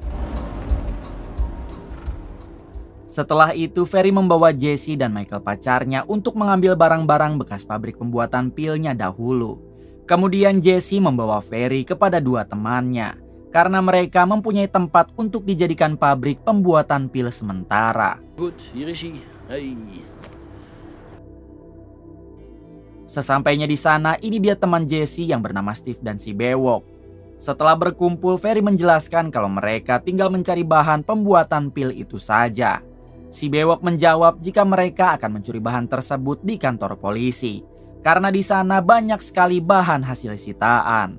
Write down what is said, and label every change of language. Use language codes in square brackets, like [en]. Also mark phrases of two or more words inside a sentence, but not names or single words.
[id] Setelah itu, Ferry membawa Jesse dan Michael pacarnya untuk mengambil barang-barang bekas pabrik pembuatan pilnya dahulu. Kemudian Jesse membawa Ferry kepada 2 temannya, karena mereka mempunyai tempat untuk dijadikan pabrik pembuatan pil sementara. [nl] Goed, hier is hij. Hey. [id] Sesampainya di sana, ini dia teman Jesse yang bernama Steve dan si Bewok. Setelah berkumpul, Ferry menjelaskan kalau mereka tinggal mencari bahan pembuatan pil itu saja. Si Bewok menjawab jika mereka akan mencuri bahan tersebut di kantor polisi, karena di sana banyak sekali bahan hasil sitaan.